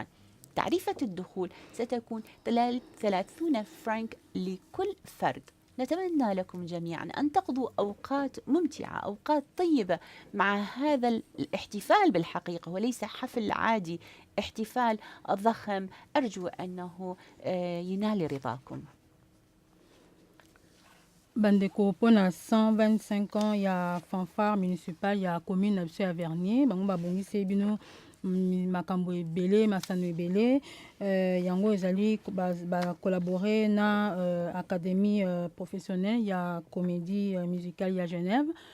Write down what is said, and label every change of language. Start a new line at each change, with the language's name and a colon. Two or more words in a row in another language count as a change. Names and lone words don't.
Arabic: تعريفة الدخول ستكون 30 فرنك لكل فرد. نتمنى لكم جميعا أن تقضوا أوقات ممتعة، أوقات طيبة مع هذا الاحتفال بالحقيقة، وليس حفل عادي، احتفال ضخم. أرجو أنه ينال رضاكم.
Lingala: Bandeko pona 125 ans ya
French: fanfare municipal
Lingala: ya commune na biso ya Vernier bango babongisi bino makambo ebele masano ebele yango ezali collaborer na
French: académie professionnelle
Lingala: ya
French: comédie musicale
Lingala: ya Genève.